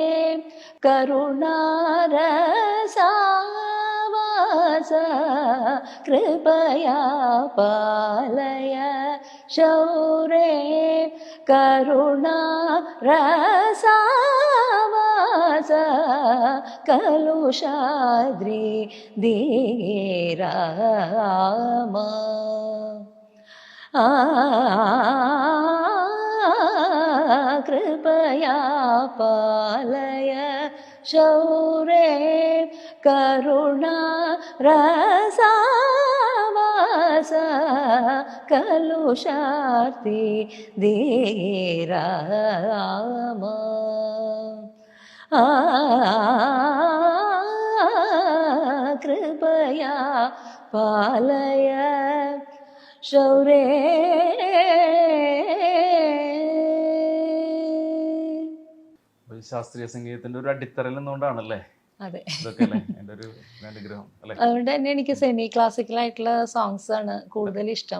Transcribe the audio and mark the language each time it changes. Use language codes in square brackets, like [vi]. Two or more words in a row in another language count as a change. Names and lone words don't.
[sa] കരുണാരസാവാസ, കൃപയാ പാലയ ശൗരേ, കരുണാരസാവാസ, കലുഷാദ്രി ധീരാമ कृपया पालय शौरे करुणा रसावास कलुषार्ति धीराम कृपया पालय ശൗരേ. [ml] ശാസ്ത്രീയ സംഗീതത്തിന്റെ ഒരു അടിത്തറയിൽ നിന്നുകൊണ്ടാണല്ലേ അതെ, ഇതൊക്കെ അല്ലേ എൻ്റെ ഒരു അനുഗ്രഹം അല്ലേ? അതുകൊണ്ട് തന്നെ എനിക്ക് [en] semi classical [ml] ആയിട്ടുള്ള സോങ്സ് ആണ് കൂടുതൽ ഇഷ്ടം.